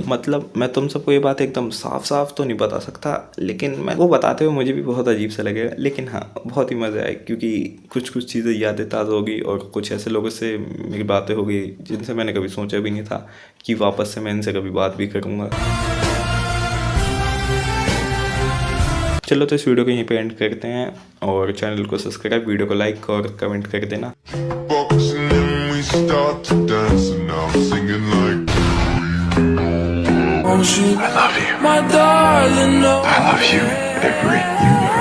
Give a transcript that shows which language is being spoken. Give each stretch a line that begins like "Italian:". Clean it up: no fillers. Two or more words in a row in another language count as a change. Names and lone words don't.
Hindi: मतलब मैं तुम सबको ये बात एकदम साफ साफ तो नहीं बता सकता, लेकिन मैं वो बताते हुए मुझे भी बहुत अजीब सा लगेगा, लेकिन हाँ बहुत ही मज़ा आए क्योंकि कुछ चीज़ें यादें ताज़ा होगी और कुछ ऐसे लोगों से मेरी बातें हो गई जिनसे मैंने कभी सोचा भी नहीं था कि वापस से मैं इनसे कभी बात भी करूँगा। चलो तो इस वीडियो को यहीं पे एंड करते हैं और चैनल को सब्सक्राइब, वीडियो को लाइक और कमेंट कर देना।
English: I love you. My darling, no. I love you, every